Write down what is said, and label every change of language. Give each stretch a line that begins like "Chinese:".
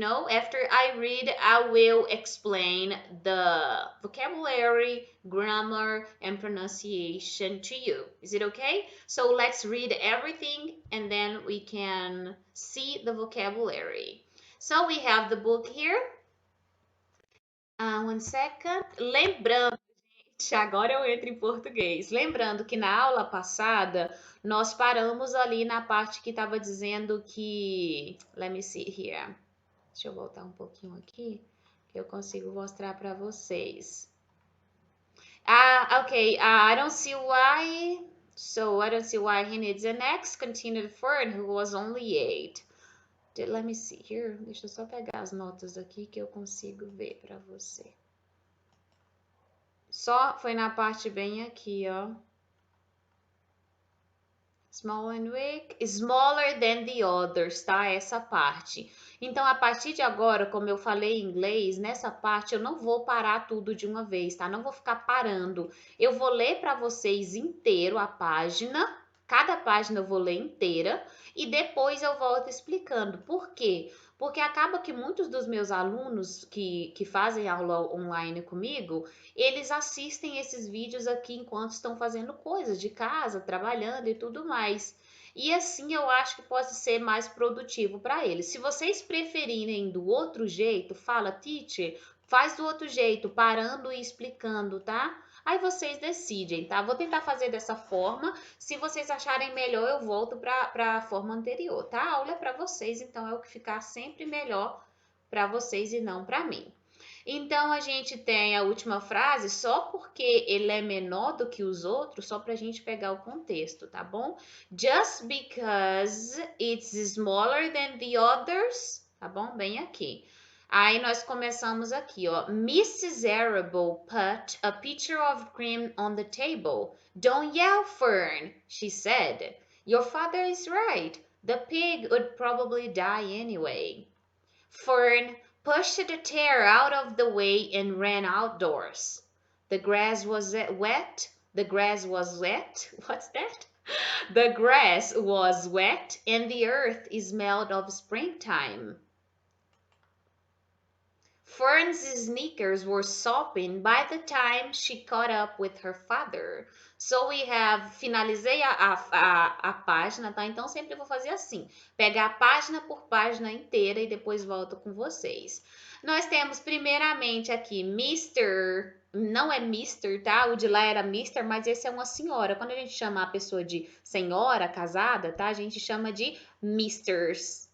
English: After I read, I will explain the vocabulary, grammar, and pronunciation to you. Is it okay? So let's read everything and then we can see the vocabulary. So we have the book here. One second.
Portuguese: Lembrando, agora eu entro em português. Lembrando que na aula passada nós paramos ali na parte que estava dizendo que.
English: Let me see here.
Portuguese: Deixa eu voltar um pouquinho aqui, que eu consigo mostrar para vocês.
English: Okay. I don't see why. So I don't see why he needs an X. Continued Fern, who was only 8. Let me see here.
Portuguese: Deixa eu só pegar as notas aqui que eu consigo ver para você. Só foi na parte bem aqui, ó.
English: Small and weak, smaller than the others, tá?
Portuguese: Essa parte. Então, a partir de agora, como eu falei em inglês, nessa parte eu não vou parar tudo de uma vez, tá? Não vou ficar parando. Eu vou ler para vocês inteiro a página. Cada página eu vou ler inteira e depois eu volto explicando. Por quê? Porque acaba que muitos dos meus alunos que fazem aula online comigo, eles assistem esses vídeos aqui enquanto estão fazendo coisas de casa, trabalhando e tudo mais. E assim eu acho que pode ser mais produtivo para eles. Se vocês preferirem do outro jeito, fala, teacher, faz do outro jeito, parando e explicando, tá? Aí vocês decidem, tá? Vou tentar fazer dessa forma. Se vocês acharem melhor, eu volto para a forma anterior, tá? A aula é para vocês, então é o que ficar sempre melhor para vocês e não para mim. Então a gente tem a última frase só porque ele é menor do que os outros, só para a gente pegar o contexto, tá bom?
English: Just because it's smaller than the others, tá bom?
Portuguese: Bem aqui. Aí nós começamos aqui, ó.
English: Mrs. Arable put a pitcher of cream on the table. Don't yell, Fern, she said. Your father is right. The pig would probably die anyway. Fern pushed the chair out of the way and ran outdoors. The grass was wet. The grass was wet. What's that? The grass was wet and the earth smelled of springtime. Fern's sneakers were sopping by the time she caught up with her father. So we have,
Portuguese: finalizei a página, tá? Então sempre vou fazer assim, pegar página por página inteira e depois volto com vocês. Nós temos primeiramente aqui Mr. Não é Mr, tá? O de lá era Mr, mas esse é uma senhora. Quando a gente chama a pessoa de senhora, casada, tá? A gente chama de Misters.